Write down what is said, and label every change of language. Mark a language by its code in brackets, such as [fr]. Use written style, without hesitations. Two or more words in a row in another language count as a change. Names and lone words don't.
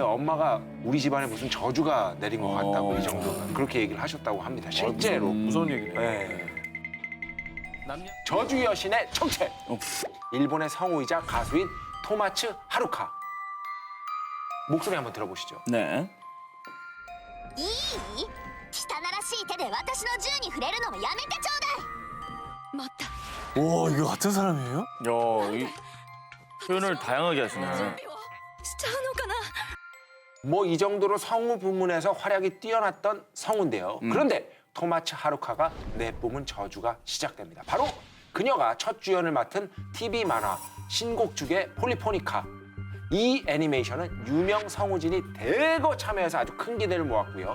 [ko] 엄마가 우리 집안에 무슨 저주가 내린 것 같다고 이 정도가 그렇게 얘기를 하셨다고 합니다. 실제로. 무서운 얘기네요. 네. 저주 여신의 정체. 일본의 성우이자 가수인 토마츠 하루카. 목소리 한번 들어보시죠. 네. [ja] いい汚らしい手で私の銃に触れるのもやめてちょうだい待った [ko] 와, 이거 같은 사람이에요? 야, 이 표현을 다양하게 하시네. [ja] しちゃうのかな [ko] 뭐 이 정도로 성우 부문에서 활약이 뛰어났던 성우인데요. 그런데 토마츠 하루카가 내뿜은 저주가 시작됩니다. 바로 그녀가 첫 주연을 맡은 TV 만화 신곡죽의 폴리포니카. 이 애니메이션은 유명 성우진이 대거 참여해서 아주 큰 기대를 모았고요.